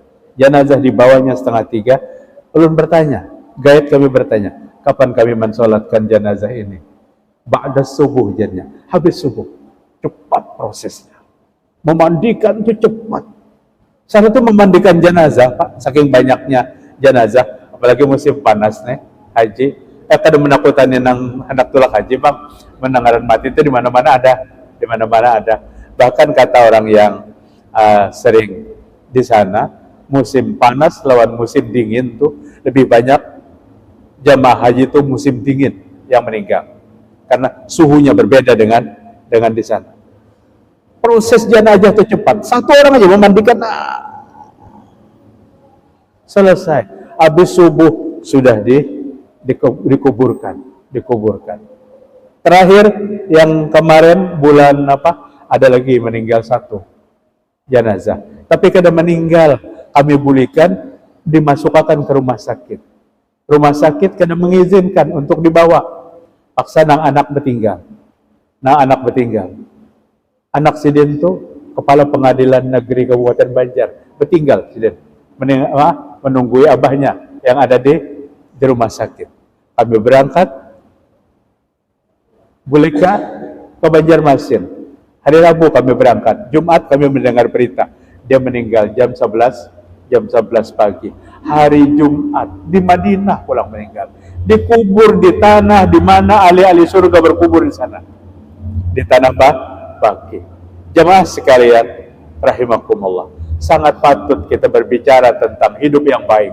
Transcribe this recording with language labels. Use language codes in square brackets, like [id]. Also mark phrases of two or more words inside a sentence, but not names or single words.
[id] Jenazah dibawanya 2:30. Ulun bertanya, gaib kami bertanya, kapan kami mensolatkan jenazah ini? Ba'da subuh jadinya, habis subuh. Cepat prosesnya. Memandikan itu cepat. Sana itu memandikan jenazah, Pak, [bjn] saking banyaknya jenazah, apalagi musim panas nih, haji, kada menakutannya nang anak tulak haji bang, mendengaran mati itu di mana-mana ada, di mana-mana ada. [id] Bahkan kata orang yang sering di sana, musim panas lawan musim dingin tuh lebih banyak jamaah haji itu musim dingin yang meninggal karena suhunya berbeda dengan di sana. Proses jenazah itu cepat, satu orang aja memandikan, selesai. Habis subuh sudah dikuburkan. Terakhir yang kemarin bulan apa, ada lagi meninggal satu jenazah. [bjn] Tapi kada meninggal, kami bulikan, dimasukkan ke rumah sakit. [id] Rumah sakit kada mengizinkan untuk dibawa. Paksa nang anak bertinggal. Anak Sidin tuh kepala pengadilan negeri Kabupaten Banjar, bertinggal Sidin, menunggu abahnya yang ada di rumah sakit. Kami berangkat Bulika ke Banjarmasin. Hari Rabu kami berangkat. Jumat kami mendengar berita dia meninggal jam 11 pagi. Hari Jumat di Madinah pulang meninggal. Dikubur di tanah di mana ahli-ahli surga berkubur di sana. Di tanah Baki. Jemaah sekalian rahimakumullah. Sangat patut kita berbicara tentang hidup yang baik.